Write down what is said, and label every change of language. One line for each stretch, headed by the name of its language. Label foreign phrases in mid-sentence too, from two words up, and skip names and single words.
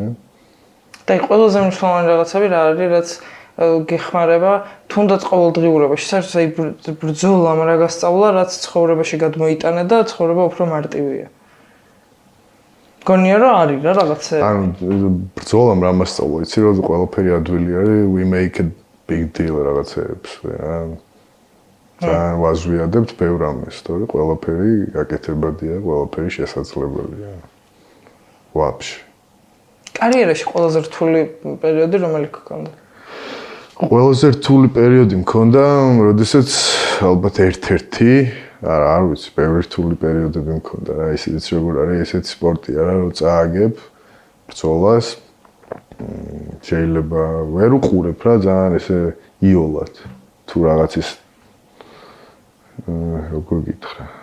Georgian: და ყველაზე მნიშვნელოვანი რაღაცები რა არის, რაც გეხმარება თუნდაც ყოველდღიურობაში, საერთოდ ბრძოლა რა გასწავლა, რაც ცხოვრებაში გადმოიტანე და ცხოვრება უფრო მარტივია. გონია რომ არის რა რაღაცა. ანუ ბრძოლამ რა მასწავლა, იცი რომ ყველაფერი ადვილი არის,
English: we make a big deal
Georgian: რაღაცებს რა. ძალიან ვაზვიადებთ ბევრ ამას, თორე ყველაფერი გაკეთებადია, ყველაფერი შესაძლებელია. ვაფშე. კარიერაში ყველაზე რთული პერიოდი რომელი გქონდა? ყველაზე რთული პერიოდი მქონდა, როდესაც ალბათ ერთ-ერთი არ ვიცი, ბევრი რთული პერიოდები მქონდა რა, ისიც როგორ არის, ესეთი სპორტია რა, რომ წააგებ ბრძოლას, შეიძლება ვერ უყურებ რა, ძალიან ესე იოლად, თუ რაღაცის როგორ გითხრა.